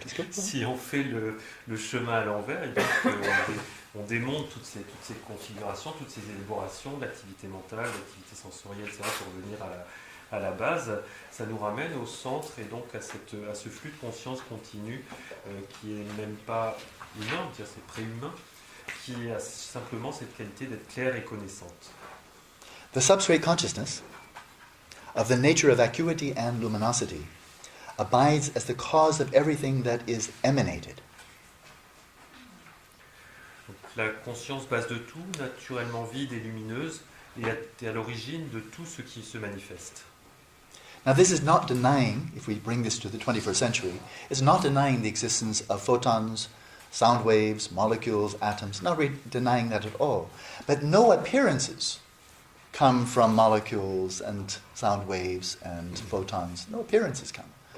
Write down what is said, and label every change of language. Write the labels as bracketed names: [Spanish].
[French] si on fait le chemin à l'envers, et donc on démonte toutes ces configurations, toutes ces élaborations d'activité mentale, d'activité sensorielle, etc., pour revenir à la base, ça nous ramène au centre et donc à ce flux de conscience continu qui n'est même pas humain, c'est préhumain, qui a simplement cette qualité d'être claire et connaissante. [English] The substrate consciousness of the nature of vacuity and luminosity abides as the cause of everything that is emanated. [French] Donc, la conscience base de tout, naturellement vide et lumineuse, et est à l'origine de tout ce qui se manifeste. [English] Now this is not denying, if we bring this to the 21st century, it's not denying the existence of photons, sound waves, molecules, atoms, not denying that at all. But no appearances come from molecules and sound waves and photons. No appearances come.